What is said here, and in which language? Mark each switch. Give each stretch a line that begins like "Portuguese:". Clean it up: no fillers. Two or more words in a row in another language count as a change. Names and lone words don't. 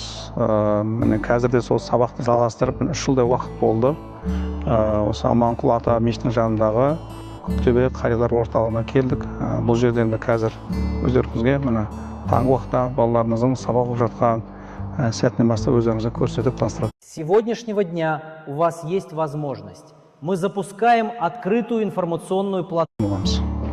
Kazakh: Міне қазірде сол сабақты жалғастырып 3 жылдай уақыт болды. Осы Аманқұл ата мешітінің жанындағы Көктөбе қариялар орталығына келдік. Бұл жерден де қазір өздеріңізге міне таңғы уақытта балаларымыздың сабақ оқып жатқан сәтінен бастап өздеріңізге көрсетіп таныстырады.
Russian: С сегодняшнего дня у вас есть возможность. Мы запускаем открытую информационную платформу.